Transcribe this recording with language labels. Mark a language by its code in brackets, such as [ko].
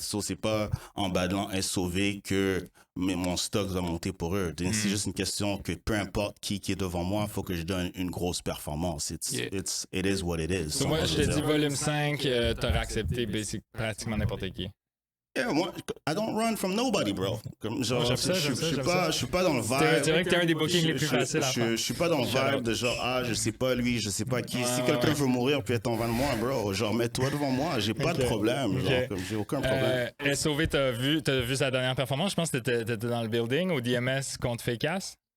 [fr] So, c'est pas en battlant SOV que mon stock va monter pour eux. C'est juste une question que peu importe qui est devant moi, il faut que je donne une grosse performance. [en] It is what it is. [fr] So moi, je te dis volume 5, t'aurais accepté pratiquement n'importe qui. [en] Yeah, moi, I don't run from nobody, bro. [fr] Comme, genre, j'aime ça, j'aime ça, j'aime ça. je suis pas dans le vibe. C'est vrai que t'es un des bookings les plus faciles à faire. Je suis pas dans le vibe de genre, ah, je sais pas lui, je sais pas qui. Si quelqu'un veut mourir puis être en avant de moi, bro, genre, mets-toi devant moi, j'ai pas de problème. Genre, comme, j'ai aucun problème. SOV, t'as vu sa dernière performance? Je pense que t'étais dans le building au DMS contre Fakeass.